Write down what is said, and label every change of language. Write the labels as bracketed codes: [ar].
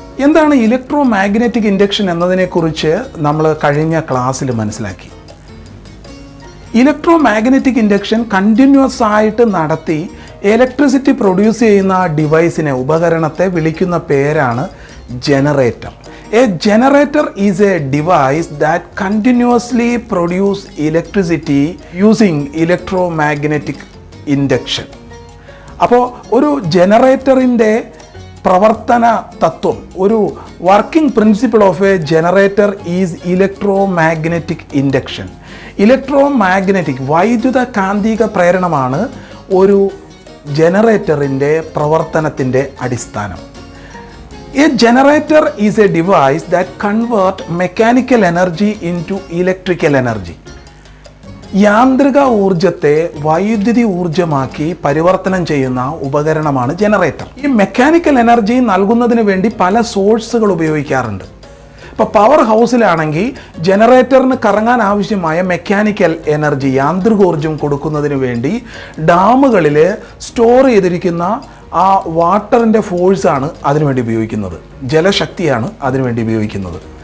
[ml] എന്താണ് electro magnetic induction എന്നതിനെക്കുറിച്ച് നമ്മൾ കഴിഞ്ഞ ക്ലാസ്സിൽ മനസ്സിലാക്കി. ഇലക്ട്രോ മാഗ്നറ്റിക് ഇൻഡക്ഷൻ കണ്ടിന്യൂസ് ആയിട്ട് നടത്തി ഇലക്ട്രിസിറ്റി പ്രൊഡ്യൂസ് ചെയ്യുന്ന ഡിവൈസിനെ, ഉപകരണത്തെ വിളിക്കുന്ന പേരാണ് generator. [en] A generator is a device that continuously produces electricity using electromagnetic induction. [ml] അപ്പോൾ ഒരു ജനറേറ്ററിൻ്റെ പ്രവർത്തന തത്വം, [en] ഒരു working principle of a generator is electromagnetic induction. [ml] Electromagnetic വൈദ്യുത കാന്തിക പ്രേരണമാണ് ഒരു ജനറേറ്ററിൻ്റെ പ്രവർത്തനത്തിൻ്റെ അടിസ്ഥാനം. [en] A generator is a device that converts mechanical energy into electrical energy. [ml] യാന്ത്രിക ഊർജത്തെ വൈദ്യുതി ഊർജമാക്കി പരിവർത്തനം ചെയ്യുന്ന ഉപകരണമാണ് ജനറേറ്റർ. ഈ മെക്കാനിക്കൽ എനർജി നൽകുന്നതിന് വേണ്ടി പല സോഴ്സുകൾ ഉപയോഗിക്കാറുണ്ട്. ഇപ്പോൾ പവർ ഹൗസിലാണെങ്കിൽ ജനറേറ്ററിന് കറങ്ങാൻ ആവശ്യമായ മെക്കാനിക്കൽ എനർജി, യാന്ത്രികോർജം കൊടുക്കുന്നതിന് വേണ്ടി ഡാമുകളിൽ സ്റ്റോർ ചെയ്തിരിക്കുന്ന ആ വാട്ടറിൻ്റെ ഫോഴ്സാണ് അതിനുവേണ്ടി ഉപയോഗിക്കുന്നത്, ജലശക്തിയാണ് അതിനുവേണ്ടി ഉപയോഗിക്കുന്നത്.